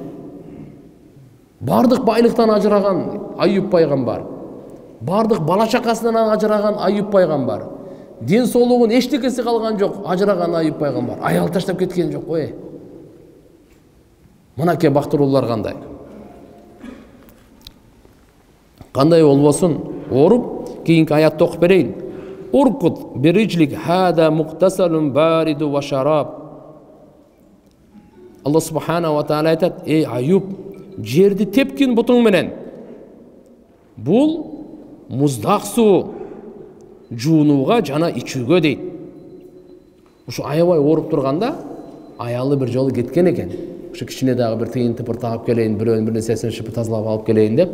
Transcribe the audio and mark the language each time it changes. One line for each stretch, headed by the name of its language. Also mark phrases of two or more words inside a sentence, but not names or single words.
Kyrgyz: Бардык байлыктан ажыраган Айюб пайгамбар, бардык бала чакасынан ажыраган Айюб пайгамбар, ден соолугун эчтекеси калган жок ажыраган Айюб пайгамбар, аял таштап кеткен жок. Ой, мынакей бактыруулар кандай? Кандай болбосун, оруп кийинки аятты окуп берейин.
Arabic: اركض برجلك هذا مغتسل بارد وشراب.
Kyrgyz: Алла
Arabic: سبحانه وتعالى
Kyrgyz: айтат: ey Айюб, жерди тепкин бутуң менен. Бул муздак суу жуунууга жана ичүүгө дейт. Ушу аябай ооруп турганда аялы бир жолу кеткен экен. Ушу кичине дагы бир тыйын тыпыр тагып келейин, бирөөнүн бир нерсесин шыпы тазалап алып келейин деп.